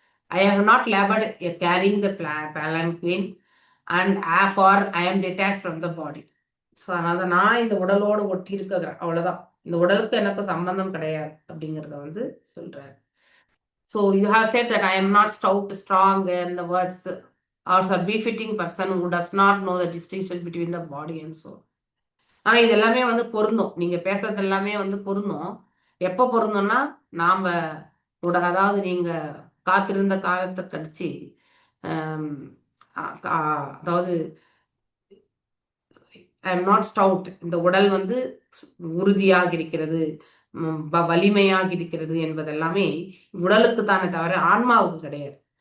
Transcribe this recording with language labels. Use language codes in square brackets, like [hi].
[en] I have not labored carrying the palanquin and for I am detached from the body. [ta] So அதனால நான் இந்த உடலோடு ஒட்டி இருக்கிறேன், அவ்வளவுதான். இந்த உடலுக்கு எனக்கு சம்பந்தம் கிடையாது அப்படிங்கிறத வந்து சொல்றாரு. [en] So you have said that I am not stout, strong, and the words are a befitting person who does not know the distinction between the body and soul. [ta] ஆனா இது எல்லாமே வந்து பொருந்தும். நீங்க பேசுறது எல்லாமே வந்து பொருந்தும். எப்ப பொருந்தும்னா, நாம அதாவது நீங்க காத்திருந்த காலத்த கழிச்சு, அம் அ கா அதாவது [en] I am not stout. [ta] இந்த உடல் வந்து உறுதியாக இருக்கிறது, வலிமையாக இருக்கிறது என்பதெல்லாமே உடலுக்கு தானே தவிர ஆன்மாவுக்கு கிடையாது.